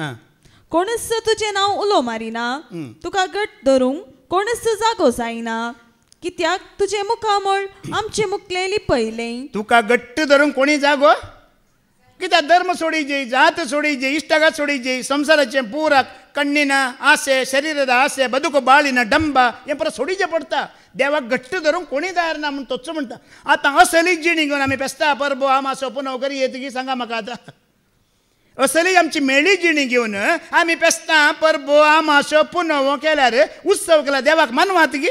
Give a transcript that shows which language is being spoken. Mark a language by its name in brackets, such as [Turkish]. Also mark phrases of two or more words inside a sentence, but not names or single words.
[Konkani] कोणीच तुजें नांव उलो मारिना, तुका घट धरूंक कोणीच जागो जायना. कित्याक तुजे मुखामोळ आमचे मुखले लिपयलें. तुका घट्ट धरूंक कोणी जागो? कित्याक धर्म सोडीजे, जात सोडीजे, इश्टागात सोडीजे, संसाराचें पुराक [Kannada] कण्ಣಿನ ಆಸೆ, ಶರೀರದ ಆಸೆ, ಬದುಕು ಬಾಳಿನ ಡಂಬ [Konkani] हें परत सोडीचें पडटा. देवाक घट्ट धरूंक कोणी तयार ना म्हूण तोच म्हणटा. आतां असली जिणी घेवन आमी फेस्ता परबो आमासो पुनव करी येतकी सांगा म्हाका. आतां असली आमची मेळी जिणी घेवन आमी फेस्ता परबो आमासो पुनव केल्यार, उत्सव केल्यार देवाक मानवात गी.